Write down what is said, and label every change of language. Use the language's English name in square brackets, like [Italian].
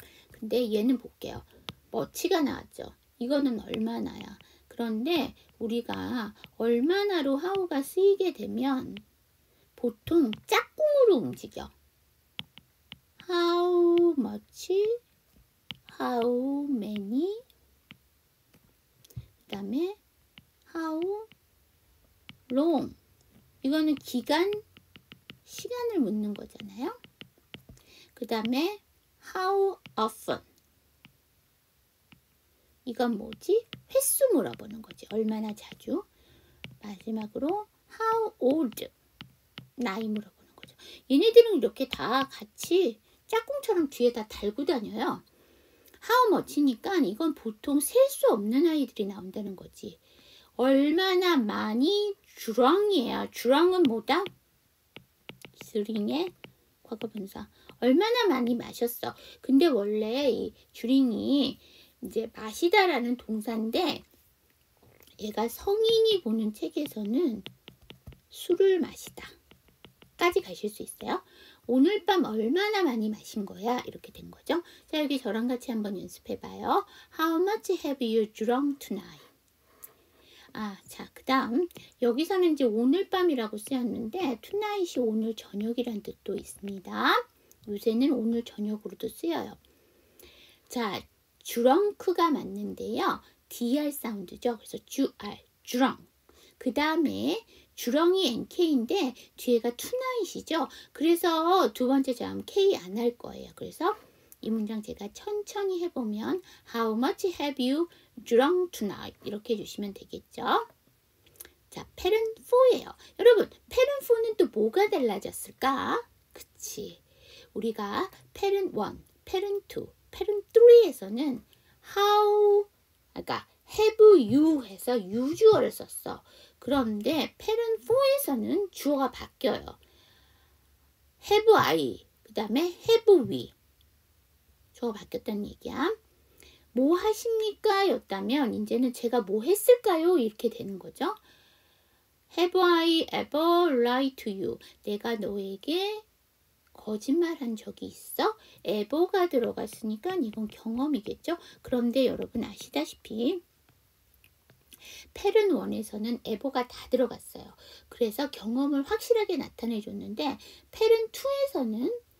[Korean] 근데 얘는 볼게요. much가 나왔죠. 이거는 얼마나야. 그런데 우리가 얼마나로 how가 쓰이게 되면 보통 짝꿍으로 움직여. [English] how much, how many, [Korean] 그 다음에 [English] how long. [Korean] 이거는 기간, 시간을 묻는 거잖아요. 그 다음에 how often. 이건 뭐지? 횟수 물어보는 거지. 얼마나 자주. 마지막으로 [English] how old. [Korean] 나이 물어보는 거죠. 얘네들은 이렇게 다 같이 짝꿍처럼 뒤에 다 달고 다녀요. how much니까 이건 보통 셀 수 없는 아이들이 나온다는 거지. 얼마나 많이 drun이에요. drun은 뭐다? 드링의 과거분사. 얼마나 많이 마셨어. 근데 원래 이 드링이 이제 마시다라는 동사인데 얘가 성인이 보는 책에서는 술을 마시다 까지 가실 수 있어요. 오늘 밤 얼마나 많이 마신 거야? 이렇게 된 거죠. 자, 여기 저랑 같이 한번 연습해 봐요. [English] How much have you drunk tonight? [Korean] 자, 그 다음 여기서는 이제 오늘 밤이라고 쓰였는데 tonight이 오늘 저녁이란 뜻도 있습니다. 요새는 오늘 저녁으로도 쓰여요. 자, drunk가 맞는데요. dr 사운드죠. 그래서 drunk. 그 다음에 주렁이 NK인데 뒤에가 tonight이죠. 그래서 두 번째 자음 K 안 할 거예요. 그래서 이 문장 제가 천천히 해보면 [English] How much have you drunk tonight? [Korean] 이렇게 해주시면 되겠죠. 자, parent 4예요. 여러분, parent 4는 또 뭐가 달라졌을까? 그치. 우리가 parent 1, parent 2, parent 3에서는 how, 그러니까 have you 해서 you 주어를 썼어. 그런데 parent 4에서는 주어가 바뀌어요. [English] have I, [Korean] 그 다음에 [English] have we. [Korean] 주어가 바뀌었다는 얘기야. 뭐 하십니까? 였다면 이제는 제가 뭐 했을까요? 이렇게 되는 거죠. [English] Have I ever lied to you? [Korean] 내가 너에게 거짓말한 적이 있어? ever가 들어갔으니까 이건 경험이겠죠. 그런데 여러분 아시다시피 parent 1에서는 ever가 다 들어갔어요. 그래서 경험을 확실하게 나타내 줬는데 parent 2에서는